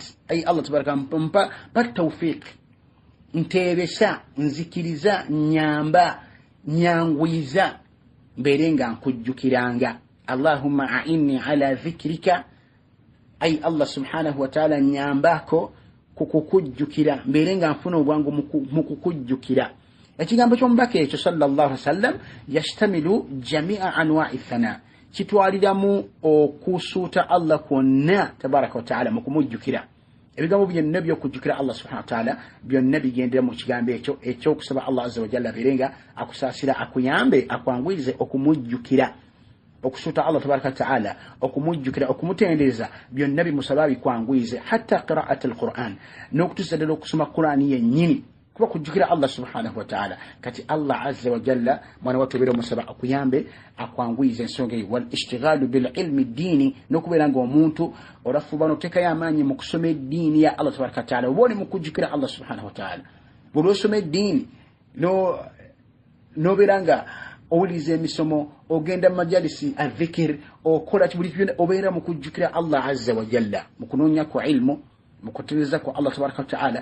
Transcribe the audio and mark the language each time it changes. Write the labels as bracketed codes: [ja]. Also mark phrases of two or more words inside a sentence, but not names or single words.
[lg] Ay [ar] الله تبارك [lg] mpa tawfiq ntebesa nzikiriza nyamba nyangwiza mbeere nga nkujjukiranga. [ar] اللهم أعني على ذكرك [lg] ay Allah [ar] سبحانه وتعالى [lg] nyambako kukujjukira mbeere nga nfuna obwangu mu kukujjukira. Ekigambo ky'omubaka ekyo [ar] صلى الله عليه وسلم يشتمل جميع أنواع الثناء [lg] kitwaliramu okusuuta Allah kwonna [ar] تبارك وتعالى [lg] mu kumujjukira. Ebigambo byonna by'okujjukira Allah [ar] سبحانه وتعالى [lg] byonna bigendera mu kigambo ekyo ekyokusaba Allah [ar] عز وجل [lg] abeere nga akusaasira akuyambe akwanguyirize okumujjukira. Okusuuta Allah [ar] تبارك وتعالى [lg] okumujjukira okumutendereza byonna bimusaba bikwanguyirize [ar] حتى قراءة القرآن [lg] n'okutuusa ddala okusoma Qur'ani yennyini kuba kujjukira Allah [ar] سبحانه وتعالى. [lg] Kati Allah [ar] عز وجل [lg] mwana wattu obeera omusaba akuyambe akwanguyirize ensonga eyo [ar] والاشتغال بالعلم [lg] ddiini n'okubeera ng'omuntu olafuba n'oteekayo amaanyi mu kusoma eddiini ya Allah [ar] تبارك وتعالى [lg] oba oli mu kujjukira Allah [ar] سبحانه وتعالى. [lg] Buli osoma eddiini n'obeera nga owuliriza emisomo ogenda mu [ar] مجالس الذكر [lg] okola buli kyonna obeera mu kujjukira Allah [ar] عز وجل [lg] mu kunoonya ku ilmu mu kutereeza ku Allah [ar] تبارك وتعالى.